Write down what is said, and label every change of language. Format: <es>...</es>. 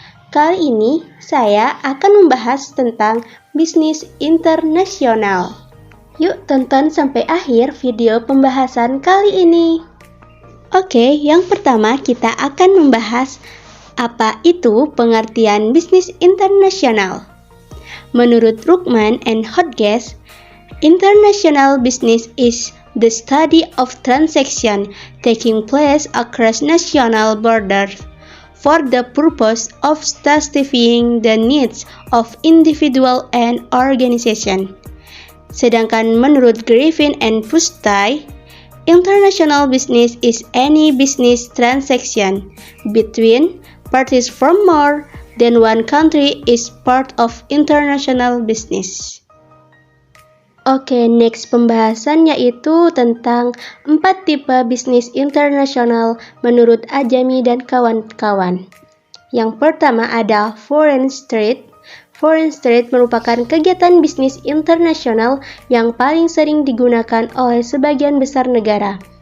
<id>Kali ini saya akan membahas tentang bisnis internasional. Yuk tonton sampai akhir video pembahasan kali ini. Oke, yang pertama kita akan membahas apa itu pengertian bisnis internasional.</id> <en>Menurut Rukman and Hodges, international business is the study of transaction taking place across national borders for the purpose of satisfying the needs of individual and organization.</en> <id>Sedangkan menurut</id> <en>Griffin and Fustai, international business is any business transaction between parties from more than one country is part of international business.</en> <id>Oke, next pembahasan yaitu tentang 4 tipe bisnis internasional menurut Ajami dan kawan-kawan. Yang pertama ada foreign trade. Foreign trade merupakan kegiatan bisnis internasional yang paling sering digunakan oleh sebagian besar negara.</id>